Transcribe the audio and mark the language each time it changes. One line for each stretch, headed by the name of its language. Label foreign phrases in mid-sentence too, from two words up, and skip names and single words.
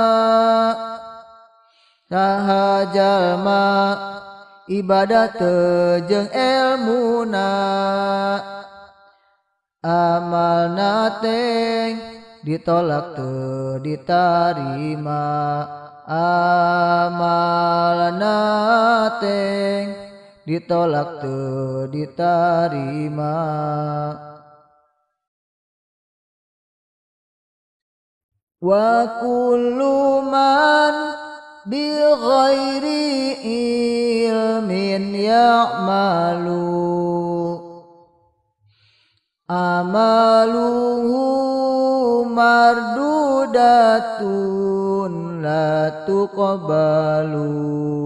Sundanese: Saha jalma ibadah teu jeung elmuna, amalna teh ditolak teu ditarima. Amalna teh ditolak teu ditarima.
Arabic: وكل من بغير علم يعمل، عمله مردودة لا تقبل.